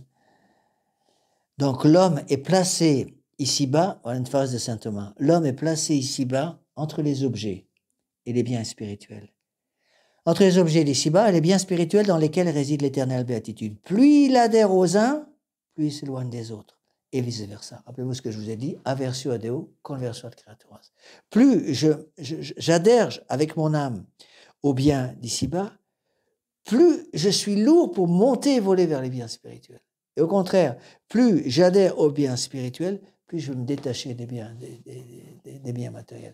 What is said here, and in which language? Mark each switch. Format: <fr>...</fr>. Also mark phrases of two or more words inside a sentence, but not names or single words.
<fr>Donc l'homme est placé ici-bas, voilà une phrase de saint Thomas, l'homme est placé ici-bas entre les objets et les biens spirituels. Entre les objets d'ici-bas et les biens spirituels dans lesquels réside l'éternelle béatitude. Plus il adhère aux uns, plus il s'éloigne des autres. Et vice-versa. Rappelez-vous ce que je vous ai dit,</fr> <la>aversio ad Deo, conversio ad creaturas.</la> <fr>Plus j'adhère avec mon âme aux biens d'ici-bas, plus je suis lourd pour monter et voler vers les biens spirituels. Et au contraire, plus j'adhère aux biens spirituels, plus je vais me détacher des biens matériels.</fr>